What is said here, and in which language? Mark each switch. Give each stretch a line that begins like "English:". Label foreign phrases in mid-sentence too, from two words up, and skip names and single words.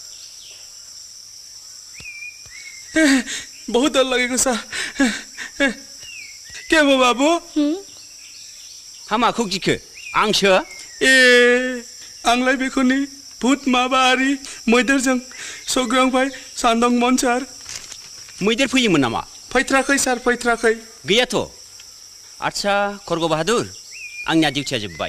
Nepali: बहुत डर लगेको छ के भयो बाबु
Bodo: हामाखौ गिखो आंसो ए आंलाय बेखौनि भूत माबारि मैदेरजों सौग्रांबाय सानदोंमोन सार मैदेर फैयोमोन नामा फैथ्राखै सार फैथ्राखै गैयाथ' आच्छा खरगो बाहादुर आंनिया डिउटिया जोब्बाय